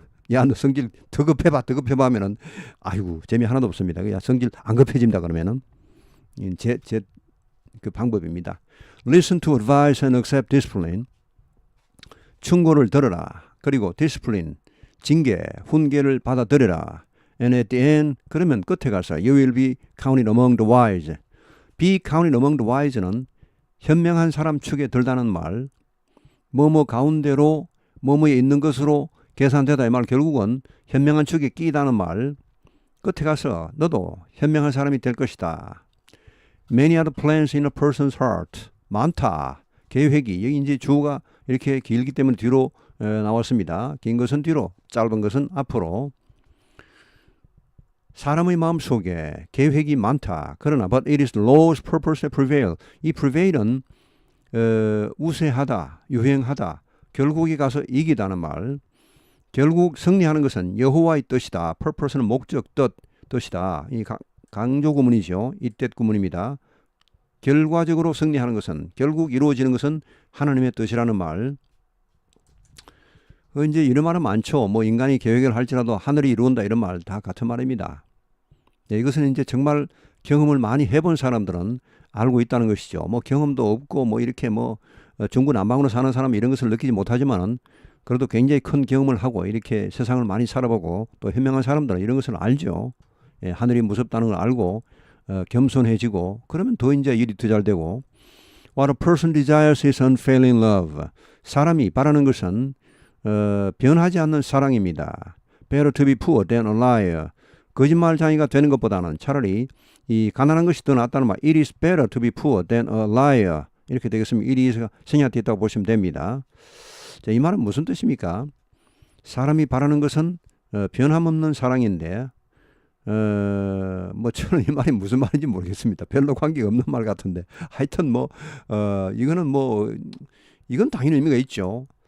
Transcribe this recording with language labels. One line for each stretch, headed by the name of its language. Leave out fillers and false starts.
Korean: 야, 너 성질 더 급해봐 하면은 아이고 재미 하나도 없습니다. 그냥 성질 안 급해진다 그러면은 제 그 방법입니다.
English: Listen to advice and accept discipline.
Korean: 충고를 들어라. 그리고 discipline, 징계, 훈계를 받아들여라.
English: And at the end,
Korean: 그러면 끝에 가서
English: you will be counted among the wise. Be counted among the wise
Korean: 는 현명한 사람 축에 들다는 말. 뭐뭐 가운데로 뭐뭐에 있는 것으로 계산되다 이 말, 결국은 현명한 축에 끼다는 말. 끝에 가서 너도 현명한 사람이 될 것이다.
English: Many are the plans in a person's heart.
Korean: 많다. 계획이. 여기 이제 주어가 이렇게 길기 때문에 뒤로 나왔습니다. 긴 것은 뒤로, 짧은 것은 앞으로. 사람의 마음속에 계획이 많다. 그러나
English: but it is the Lord's purpose that prevail.
Korean: 이 prevail은 우세하다, 유행하다. 결국에 가서 이기다는 말. 결국 승리하는 것은 여호와의 뜻이다. purpose는 목적, 뜻이다. 이 강조 구문이죠. 이뜻 구문입니다. 결과적으로 승리하는 것은, 결국 이루어지는 것은 하나님의 뜻이라는 말. 이제 이런 말은 많죠. 인간이 계획을 할지라도 하늘이 이루온다 이런 말 다 같은 말입니다. 네, 이것은 이제 정말 경험을 많이 해본 사람들은 알고 있다는 것이죠. 뭐 경험도 없고 뭐 이렇게 뭐 중구난방으로 사는 사람이 이런 것을 느끼지 못하지만은 그래도 굉장히 큰 경험을 하고 이렇게 세상을 많이 살아보고 또 현명한 사람들은 이런 것을 알죠. 예, 하늘이 무섭다는 걸 알고 겸손해지고 그러면 더 이제 일이 더 잘 되고.
English: What a person desires is unfailing love.
Korean: 사람이 바라는 것은 변하지 않는 사랑입니다.
English: Better to be poor than a liar.
Korean: 거짓말쟁이가 되는 것보다는 차라리 이 가난한 것이 더 낫다는 말.
English: It is better to be poor than a liar.
Korean: 이렇게 되겠습니다. 일이 생략되어 있다고 보시면 됩니다. 자, 이 말은 무슨 뜻입니까? 사람이 바라는 것은 변함없는 사랑인데 뭐 저는 이 말이 무슨 말인지 모르겠습니다. 별로 관계가 없는 말 같은데 하여튼 뭐 이거는 뭐 이건 당연히 의미가 있죠.